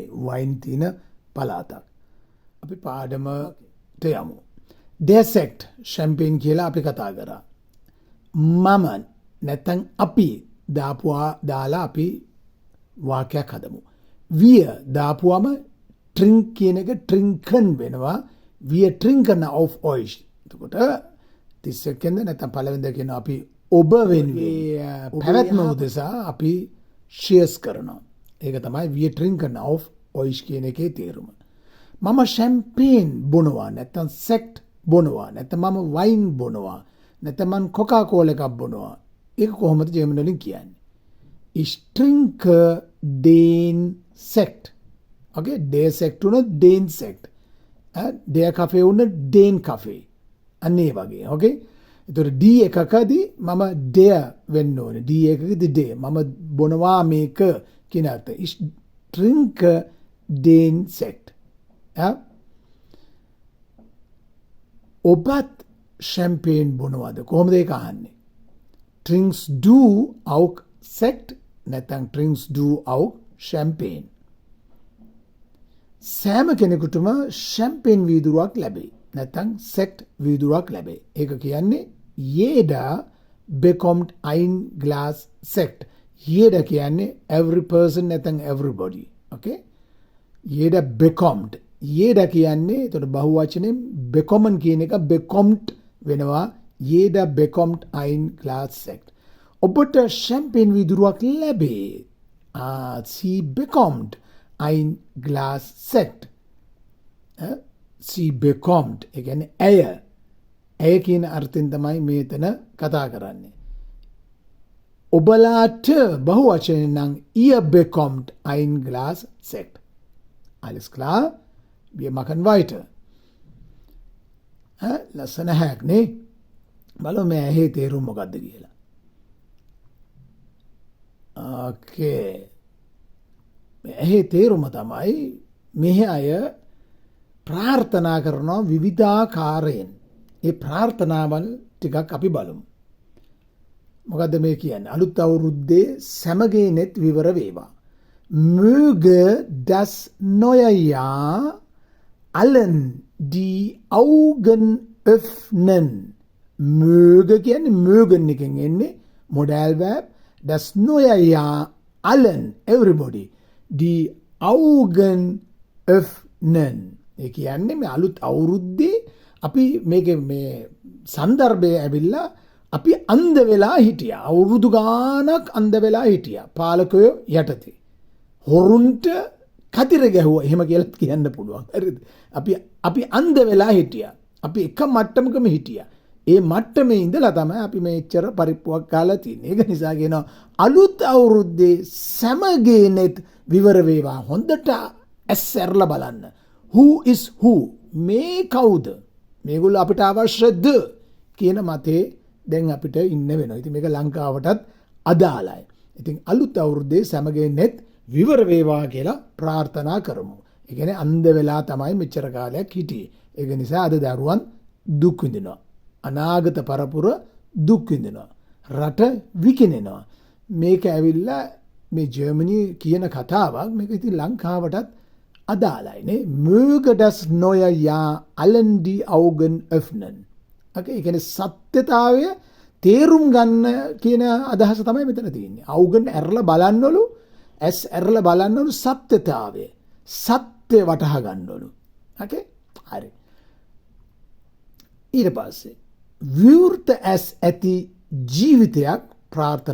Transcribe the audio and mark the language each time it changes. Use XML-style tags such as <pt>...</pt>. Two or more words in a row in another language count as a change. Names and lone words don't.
<si>වයින් තියෙන පළාතක්. අපි පාඩමට යමු.</si> <de>Der Sekt</de> <si>ෂැම්පේන් කියලා අපි කතා කරා. මම නැත්නම් අපි දාලා අපි වාක්‍යයක් හදමු. Wir දාපුවම trink කියන එක trinken වෙනවා.</si> <de>Wir trinken auf euch.</de> <si>එතකොට 30 සෙකන්ඩ් නැත්නම් පළවෙනිද කියන අපි ඔබ වෙනුවෙන් පැවැත්ම උදෙසා අපි cheers කරනවා. ඒක තමයි</si> <de>wir trinken auf euch</de> <si>කියන එකේ තේරුම. මම ෂැම්පේන් බොනවා නැත්නම් සෙක්ට් බොනවා නැත්නම් මම වයින් බොනවා නැත්නම් මම කොකා කෝලා එකක් බොනවා. ඒක කොහොමද ජර්මන් වලින් කියන්නේ?</si> <de>Ich trinke den Sekt. Okay, der Sekt උන den Sekt. Der Kaffee උන den Kaffee.</de> <si>අන්නේ වගේ. Okay? ඒතර D එකකදී මම der වෙන්න ඕනේ. D එකකදී der. මම බොනවා මේක කියන අර්ථය.</si> <de>Ich trinke den Sekt.</de> <si>ඔබත් ෂැම්පේන් බොනවාද? කොහොමද ඒක අහන්නේ?</si> <de>Trinkst du auch Sekt? නැත්නම් trinkst du auch Champagne?</de> <si>සෑම කෙනෙකුටම ෂැම්පේන් වීදුරුවක් ලැබේ. නැත්නම් සෙක්ට් වීදුරුවක් ලැබේ. ඒක කියන්නේ</si> <de>Jeder bekommt ein Glas Sekt.</de> <si>Jeder කියන්නේ</si> <en>every person</en> <si>නැත්නම් everybody. Okay?</si> <de>Jeder bekommt.</de> <si>Jeder කියන්නේ එතකොට බහුවචනෙන් bekommen කියන එක bekommt වෙනවා.</si> <de>Jeder bekommt ein Glas Sekt.</de> <si>ඔබට ෂැම්පේන් වීදුරුවක් ලැබේ.</si> <de>Sie bekommt ein Glas Sekt. Sie bekommt.</de> <si>ඒ කියන්නේ ඇය කියන අර්ථයෙන් තමයි මේතන කතා කරන්නේ. ඔබලාට බහුවචනෙන් නම්</si> <de>ihr bekommt ein Glas Sekt. Alles klar? Wir machen weiter.</de> <si>ලස්සන හැක් නේ? බලමු මේ ඇහි තේරුම මොකද්ද කියලා. Okay. ඇහි තේරුම තමයි මෙහි අය ප්‍රාර්ථනා කරනවා විවිධාකාරයෙන්. ඒ ප්‍රාර්ථනාවල් ටිකක් අපි බලමු. මොකද්ද මේ කියන්නේ? අලුත් අවුරුද්දේ සැමගේ net විවර වේවා.</si> <de>Möge das neue Jahr allen die Augen öffnen.</de> <si>Möge කියන්නේ mögen එකෙන් එන්නේ</si> <en>modal verb.</en> <de>Das neue Jahr allen everybody die Augen öffnen.</de> <si>ඒ කියන්නේ මේ අලුත් අවුරුද්දේ අපි මේකේ මේ සන්දර්භය ඇවිල්ලා අපි අන්ධ වෙලා හිටියා. අවුරුදු ගානක් අන්ධ වෙලා හිටියා. පාලකයෝ යටතේ. හොරුන්ට කතිර ගැහුවා. එහෙම කියලා කියන්න පුළුවන්. හරිද? අපි අන්ධ වෙලා හිටියා. අපි එක මට්ටමකම හිටියා. ඒ මට්ටමේ ඉඳලා තමයි අපි මේච්චර පරිප්පුවක් කාලා තියෙන්නේ. ඒක නිසා කියනවා අලුත් අවුරුද්දේ සැමගේ net විවර වේවා. හොඳට ඇස් ඇරලා බලන්න.</si> <en>Who is who?</en> <si>මේ කවුද? මේගොල්ලෝ අපිට අවශ්‍යද කියන මතේ දැන් අපිට ඉන්න වෙනවා. ඉතින් මේක ලංකාවටත් අදාළයි. ඉතින් අලුත් අවුරුද්දේ සැමගේ net විවර වේවා කියලා ප්‍රාර්ථනා කරමු. ඒ කියන්නේ අන්ධ වෙලා තමයි මෙච්චර කාලයක් හිටියේ. ඒක නිසා අද දරුවන් දුක් විඳිනවා. අනාගත පරපුර දුක් විඳිනවා. රට විකිනෙනවා. මේක ඇවිල්ලා මේ ජර්මනි කියන කතාවක් මේක ඉතින් ලංකාවටත් අදාළයි නේ.</si> <de>Möge das neue Jahr allen die Augen öffnen.</de> <si>Okay, ඒ කියන්නේ සත්‍යතාවය තේරුම් ගන්න කියන අදහස තමයි මෙතන තියෙන්නේ. Augen ඇරලා බලන්නවලු, ඇස් ඇරලා බලන්නවලු සත්‍යතාවය. සත්‍ය වටහා ගන්නවලු. Okay? හරි. ඊට පස්සේ විවෘත ඇස් ඇති ජීවිතයක් ප්‍රාර්ථනා කරනවා.</si>